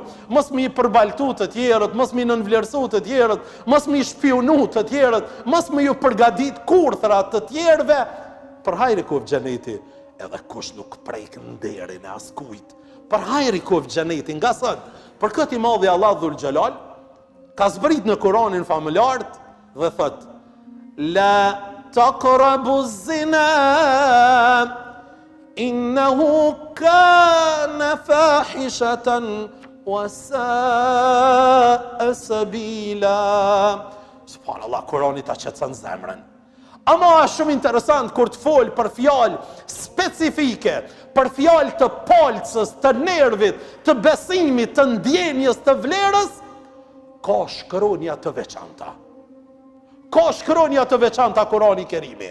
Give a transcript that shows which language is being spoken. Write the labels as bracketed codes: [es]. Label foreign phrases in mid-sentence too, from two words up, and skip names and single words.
[sq] Mos mi përbaltu të tjerët, mos mi nënvlerësu të tjerët, mos mi shpionu të tjerët, mos mi ju përgadit kurthrat të tjerëve. Për hajri kov xheneti, edhe kush nuk prek nderin e askujt. Për hajri kov xheneti, nga sot, për këtë i madhi Allah Dhul Xhelal ka zbrit në Kur'anin familjarët dhe thot: [ar] لا تقربوا الزنا إنه كان فاحشة وساء سبيلا. [sq] Subhanallah, Kurani ta qetëson zemrën. Ama është shumë interesant kur të fol për fjalë specifike, për fjalë të polcës, të nervit, të besimit, të ndjenjes, të vlerës, ka shkronja të veçanta. Ka shkronja të veçanta Kurani Kerimi.